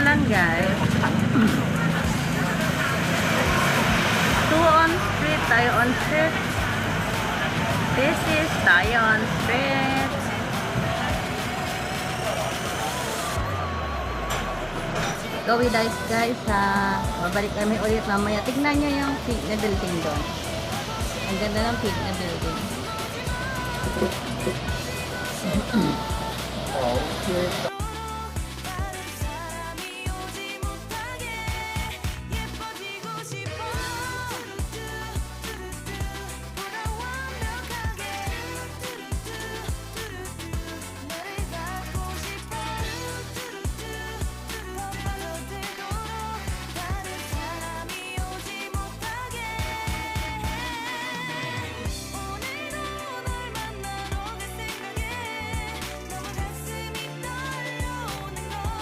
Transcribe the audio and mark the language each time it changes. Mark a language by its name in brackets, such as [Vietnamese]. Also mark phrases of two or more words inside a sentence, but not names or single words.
[English] guys. 2 on street, tayo on street. This is tayo on street. Go with us guys, [Filipino] babalik kami ulit mamaya. Tignan nyo yung pink na building doon. Ang ganda ng pink na building. [Korean] 다른 사람이 오지 못하게 예뻐지고 싶어 보다 완벽하게 너를 갖고 싶어 더 빠져들도록 다른 사람이 오지 못하게 오늘도 널 만나러 갈 생각에 너무 가슴이 떨려오는 걸